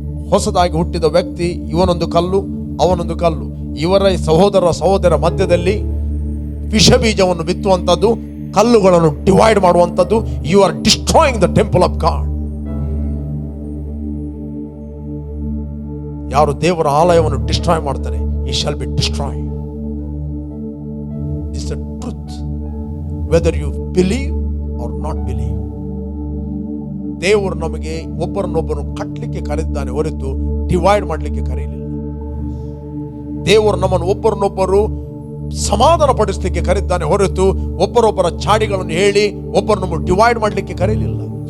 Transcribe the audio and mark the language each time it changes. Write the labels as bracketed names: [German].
[Kannada] ಹೊಸದಾಗಿ ಹುಟ್ಟಿದ ವ್ಯಕ್ತಿ, ಇವನೊಂದು ಕಲ್ಲು ಅವನೊಂದು ಕಲ್ಲು, ಇವರ ಸಹೋದರ ಮಧ್ಯದಲ್ಲಿ ವಿಷ ಬೀಜವನ್ನು ಬಿತ್ತುವಂಥದ್ದು, ಕಲ್ಲುಗಳನ್ನು ಡಿವೈಡ್ ಮಾಡುವಂಥದ್ದು. [English] You are destroying the temple of God. [Kannada] ಯಾರು ದೇವರ ಆಲಯವನ್ನು ಡಿಸ್ಟ್ರಾಯ್ ಮಾಡ್ತಾರೆ, [English] he shall be destroyed. It's the truth, whether you believe or not believe. [Kannada] ದೇವರು ನಮಗೆ ಒಬ್ಬರನ್ನೊಬ್ಬರು ಕಟ್ಟಲಿಕ್ಕೆ ಕರೆದಿದ್ದಾನೆ ಹೊರತು ಡಿವೈಡ್ ಮಾಡಲಿಕ್ಕೆ ಕರೆಯಲಿಲ್ಲ. ದೇವರು ನಮ್ಮನ್ನು ಒಬ್ಬರನ್ನೊಬ್ಬರು ಸಮಾಧಾನ ಪಡಿಸಲಿಕ್ಕೆ ಕರೆದಿದ್ದಾನೆ ಹೊರತು ಒಬ್ಬರೊಬ್ಬರ ಚಾಡಿಗಳನ್ನು ಹೇಳಿ ಒಬ್ಬರನ್ನೊಬ್ಬರು ಡಿವೈಡ್ ಮಾಡಲಿಕ್ಕೆ ಕರೆಯಲಿಲ್ಲ.